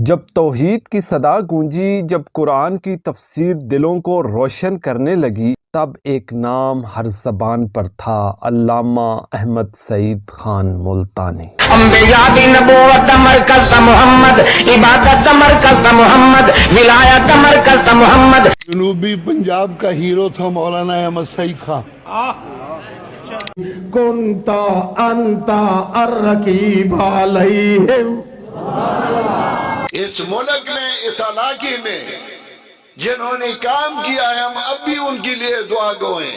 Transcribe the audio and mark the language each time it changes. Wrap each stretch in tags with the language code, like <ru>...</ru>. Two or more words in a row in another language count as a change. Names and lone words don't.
<ur>جب توحید کی صدا گونجی، جب قرآن کی تفسیر دلوں کو روشن کرنے لگی، تب ایک نام ہر زبان پر تھا، علامہ احمد سعید خان ملتانی۔</ur> <skr>انبیاء دی نبوت دا مرکز دا محمد، عبادت دا مرکز دا محمد، ولایت دا مرکز دا محمد۔</skr> <ur>جنوبی پنجاب کا ہیرو تھا مولانا احمد سعید خان۔</ur> <ar>کنتا انتا الرقیب علیہم۔</ar> <ur>اس ملک میں، اس علاقے میں جنہوں نے کام کیا ہے، ہم اب بھی ان کے لیے دعا گو ہیں۔</ur>